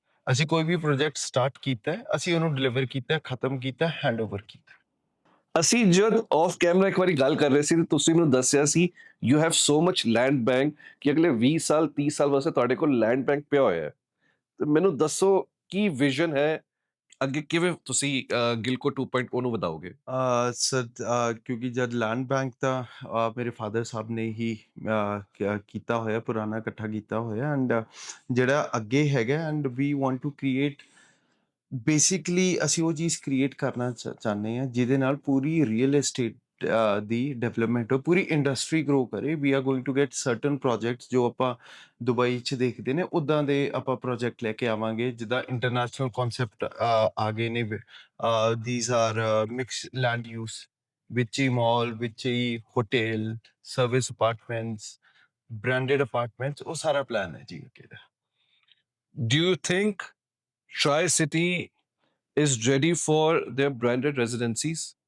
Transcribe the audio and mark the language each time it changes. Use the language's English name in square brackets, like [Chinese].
[Punjabi] ਅਸੀਂ ਕੋਈ ਵੀ project start ਕੀਤਾ ਹੈ, ਅਸੀਂ ਉਹਨੂੰ ਡਿਲੀਵਰ ਕੀਤਾ, ਖਤਮ ਕੀਤਾ, ਹੈਂਡਓਵਰ ਕੀਤਾ. ਅਸੀਂ ਜਦ ਆਫ ਕੈਮਰਾ ਇੱਕ ਵਾਰੀ ਗੱਲ ਕਰ ਰਹੇ ਸੀ ਤੇ ਤੁਸੀਂ ਮੈਨੂੰ ਦੱਸਿਆ ਸੀ [English] you have so much land bank [Punjabi] ਕਿ ਅਗਲੇ 20 ਸਾਲ 30 ਸਾਲ ਵਾਸਤੇ ਤੁਹਾਡੇ ਕੋਲ ਲੈਂਡ ਬੈਂਕ ਪਿਆ ਹੋਇਆ ਹੈ. ਤੇ ਮੈਨੂੰ ਦੱਸੋ ਕੀ ਵਿਜ਼ਨ ਹੈ ਅੱਗੇ, ਕਿਵੇਂ ਤੁਸੀਂ ਗਿਲਕੋ 2.0 ਨੂੰ ਵਧਾਓਗੇ? ਸਰ ਕਿਉਂਕਿ ਜਦ ਲੈਂਡ ਬੈਂਕ ਦਾ ਮੇਰੇ ਫਾਦਰ ਸਾਹਿਬ ਨੇ ਹੀ ਕੀਤਾ ਹੋਇਆ, ਪੁਰਾਣਾ ਇਕੱਠਾ ਕੀਤਾ ਹੋਇਆ, ਐਂਡ ਜਿਹੜਾ ਅੱਗੇ ਹੈਗਾ, [English] and we want to create, [Punjabi] basically ਅਸੀਂ ਉਹ ਚੀਜ਼ ਕ੍ਰੀਏਟ ਕਰਨਾ ਚਾਹੁੰਦੇ ਹਾਂ ਜਿਹਦੇ ਨਾਲ ਪੂਰੀ ਰੀਅਲ ਏਸਟੇਟ ਦੀ ਡਿਵੈਲਪਮੈਂਟ ਹੋ, ਪੂਰੀ ਇੰਡਸਟਰੀ ਗਰੋ ਕਰੇ. [English] we are going to get certain projects [Punjabi] ਜੋ ਆਪਾਂ ਦੁਬਈ 'ਚ ਦੇਖਦੇ ਨੇ, ਉੱਦਾਂ ਦੇ ਆਪਾਂ ਪ੍ਰੋਜੈਕਟ ਲੈ ਕੇ ਆਵਾਂਗੇ, ਜਿੱਦਾਂ ਇੰਟਰਨੈਸ਼ਨਲ ਕਨਸੈਪਟ ਆ ਗਏ ਨੇ. [English] these are mixed land use, [Punjabi] ਵਿੱਚ ਹੀ ਮਾਲ, ਵਿੱਚ ਹੀ hotel, service apartments, [Hindi] branded apartments वो सारा प्लान है जी अकेला। [English] Do you think Tri City is ready for their branded residencies?